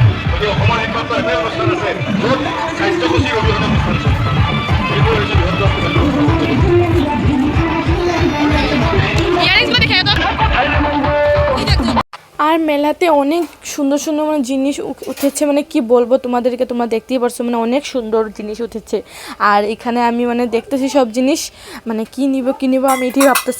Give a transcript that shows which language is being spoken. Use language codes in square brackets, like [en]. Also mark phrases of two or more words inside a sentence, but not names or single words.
[as] গতিকে অসমৰ একমাত্ৰ এটাই অনুষ্ঠান আছে য'ত কাৰ্যসূচী অবিহনে অনুষ্ঠান চলে, এইবোৰ হৈছে বৃহত্তৰ [bn] আর মেলাতে অনেক সুন্দর সুন্দর মানে জিনিস উঠেছে, মানে কি বলবো তোমাদেরকে, তোমরা দেখতেই পারছো, মানে অনেক সুন্দর জিনিস উঠেছে। আর এখানে আমি মানে দেখতেছি সব জিনিস, মানে কি নিব আমি এটাই ভাবতেছি।